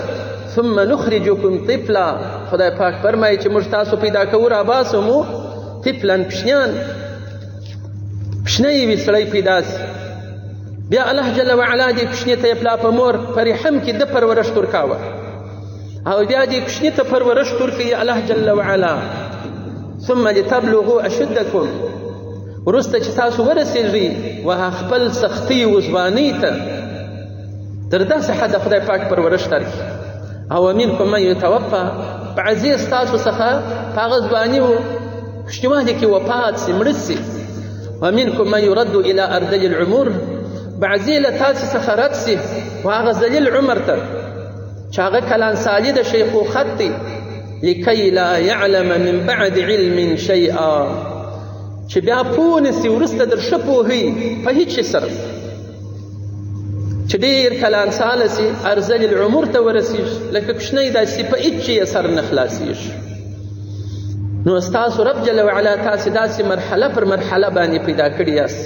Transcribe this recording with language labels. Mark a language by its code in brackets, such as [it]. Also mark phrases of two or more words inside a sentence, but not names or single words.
[ar] ثم نخرجکم طفلا، [ps] خدای پاک فرمایي چې موږ تاسو پیدا کوو راباسو مو طفلا، کوچنی وي سړی پیدا سي. بیا الله [ar] جل وعلا [ps] دې کوچني ته یې پلا په مور په رحم کې د پرورش ورکاوه، او بیا دې کوچني ته پرورش ورکوي الله [ar] جل وعلا. ثم لتبلغوا اشدکم، [ps] وروسته چې تاسو ورسېږئ وهغه خپل سختۍ او ځوانۍ ته، تر داسې حده خدای پاک پرورش درکړي. او [ar] منکم من یتوفى، [ps] بعضې ستاسو څخه په هغه ځواني و کوچنیوالي کې وفات سي، مړه سي. [ar] ومنکم من يرد الى ارذل العمر، [ps] بعضې له تاسې څخه رد سي په هغه ذلیل عمر ته چې هغه کلان سالي د شیخوخت دی. [ar] لکی لا یعلم من بعد علم شیئا، [ps] چې بیا پوه نه سي وروسته در ښه پوهوي په هیڅ شي سره، چې ډېر کلان ساله سي [ar] ارذل العمر [ps] ته ورسېږي، لکه کوچنی داسې په هیڅ شي یې سر نه خلاصېږي. نو ستاسو رب [ar] جل وعلا [ps] تاسې داسې مرحله پر مرحله باندې پیدا کړي یاست.